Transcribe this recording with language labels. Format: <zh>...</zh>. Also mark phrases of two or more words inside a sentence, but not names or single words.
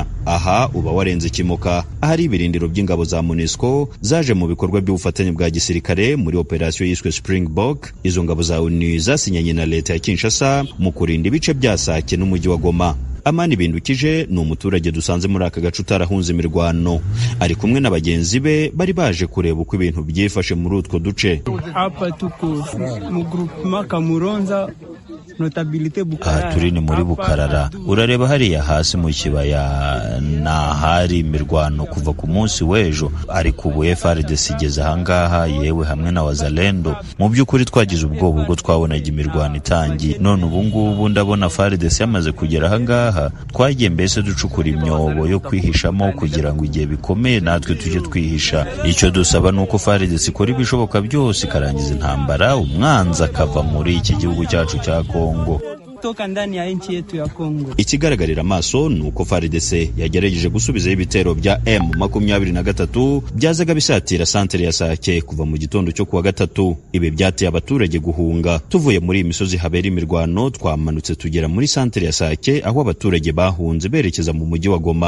<rw>Aha uba warenze Kimoka ahari ibirindiro by'ingabo za MONUSCO zaje mu bikorwa by'ubufatanye bwa gisirikare muri operasiyo yiswe Springbok. Izo ngabo za ONU zasinyanye na leta ya Kinshasa mu kurinda ibice bya Sake n'umujyi wa Goma. Amani Bindukije ni umuturage dusanze muri aka gace utarahunze imirwano, ari kumwe na bagenzi be bari baje kureba uko ibintu byifashe muri utwo duce.</rw> <sw>Hapa tuko mu groupement Kamuronza notabilité Bukarara.</sw> <rw>Turi ni muri Bukarara. Urareba hariya hasi mu kibaya na hari imirwano kuva ku munsi w'ejo, ariko ubu FARDC igeze ahangaha yewe hamwe na Wazalendo. Mu by'ukuri twagize ubwoba ubwo twabonaga imirwano itangiye, none ubu ngubu ndabona FARDC yamaze kugera ahangaha. Twagiye mbese ducukura imyobo yo kwihishamo kugira ngo igihe bikomeye natwe tujye twihisha. Icyo dusaba nuko FARDC ikora ibishoboka byose ikarangiza intambara, umwanzi akava muri iki gihugu cyacu cya Kongo.</rw> <sw>Toka ndani ya nchi yetu ya Kongo.</sw> <rw>Ikigaragarira amaso nuko FARDC yagerageje gusubiza ibitero bya M23 byazaga bisatira santere ya Sake kuva mu gitondo cyo kuwa gatatu. Ibi byateye abaturage guhunga. Tuvuye muri imisozi habera imirwano twamanutse tugera muri santere ya Sake aho abaturage bahunze berekeza mu mujyi wa Goma.</rw>